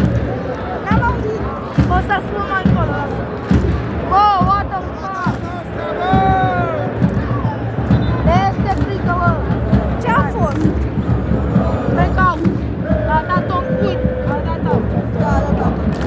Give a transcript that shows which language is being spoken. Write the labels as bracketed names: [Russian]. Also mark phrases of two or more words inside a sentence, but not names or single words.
[Romanian] N-am auzit. O să spun mai încolo. Bă, [English] what the fuck? [Romanian] Este frică, bă. Ce-a fost? Breakout. A dat-o în cuit. A dat-o. Da, da, da.